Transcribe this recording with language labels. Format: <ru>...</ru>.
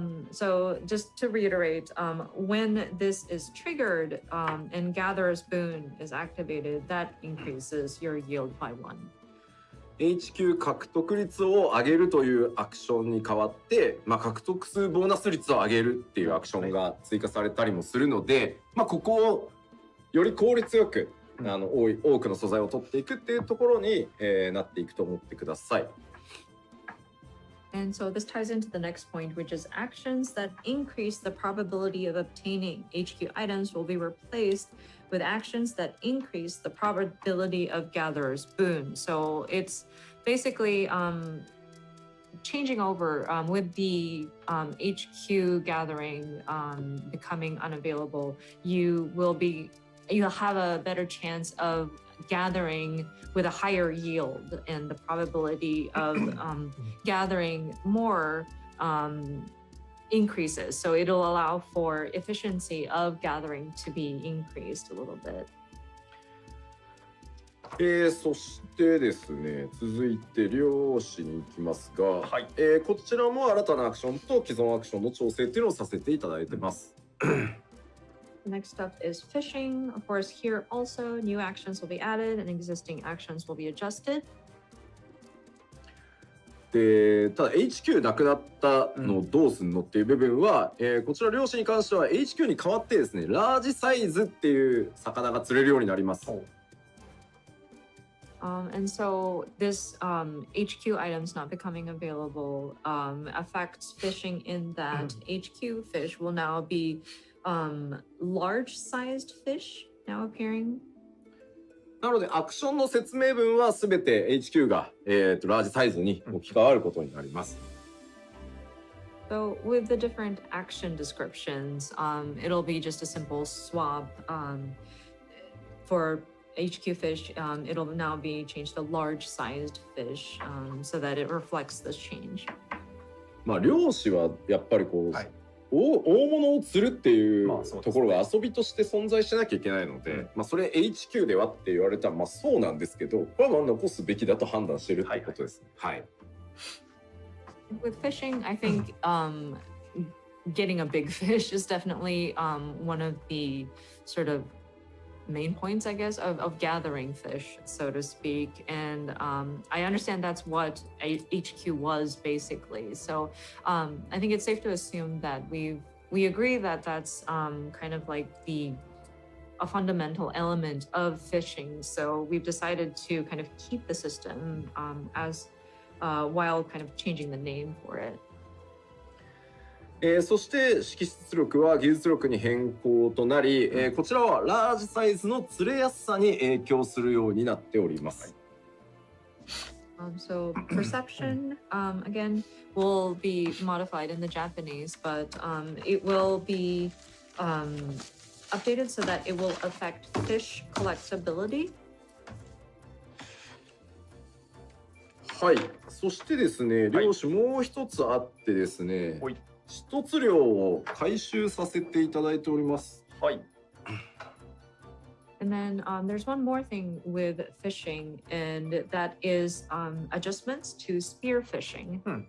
<en>So just to reiterate, when this is triggered and Gatherer's Boon is activated, that increases your yield by 1.</en> <ja>HQ 獲得率を上げるというアクションに代わって、まあ、獲得数ボーナス率を上げるっていうアクションが追加されたりもするので、まあ、ここをより効率よく多くの素材を取っていくっていうところに、なっていくと思ってください。</ja> <en>And so this ties into the next point, which is actions that increase the probability of obtaining HQ items will be replaced with actions that increase the probability of gatherer's boon. So it's basically changing over with the HQ gathering becoming unavailable. You'll have a better chance of gathering with a higher yield, and the probability of gathering more increases. So it'll allow for efficiency of gathering to be increased a little bit.</en> <ja>そしてですね、続いて漁師に行きますが、はい。こちらも新たなアクションと既存アクションの調整っていうのをさせていただいてます。</ja> <en>Next up is fishing. Of course, here also new actions will be added and existing actions will be adjusted.</en> <ja>でただ HQ なくなったのをどうすんのっていう部分は、こちら漁師に関しては HQ に代わってですね、ラージサイズっていう魚が釣れるようになります。</ja> <en>And so this HQ items not becoming available affects fishing in that HQ fish will now be large-sized fish now appearing.</en> <ja>なのでアクションの説明文はすべて HQ が、ラージサイズに置き換わることになります。</ja> <en>So with the different action descriptions, it'll be just a simple swap for HQ fish. It'll now be changed to large-sized fish so that it reflects this change.</en> <ja>まあ漁師はやっぱりこう、はい、大物を釣るっていうところが遊びとして存在しなきゃいけないので、まあそれ HQ ではって言われたらまあそうなんですけど、これはまあ残すべきだと判断しているということです。はい。</ja> <en>With fishing, I think getting a big fish is definitely one of the sort of main points, I guess, of gathering fish, so to speak. And I understand that's what HQ was basically. So I think it's safe to assume that we agree that that's kind of like a fundamental element of fishing. So we've decided to kind of keep the system as while kind of changing the name for it.</en> <ja>そして識出力は技術力に変更となり、こちらはラージサイズの釣れやすさに影響するようになっております。</ja> <en>So perception, again, will be modified in the Japanese, but it will be updated so that it will affect fish collectability.</en> <ja>はい。そしてですね、はい漁師もう一つあってですね、はい一つ漁を回収させていただいております。はい。</ja> <en>And then there's one more thing with fishing, and that is adjustments to spear fishing.</en>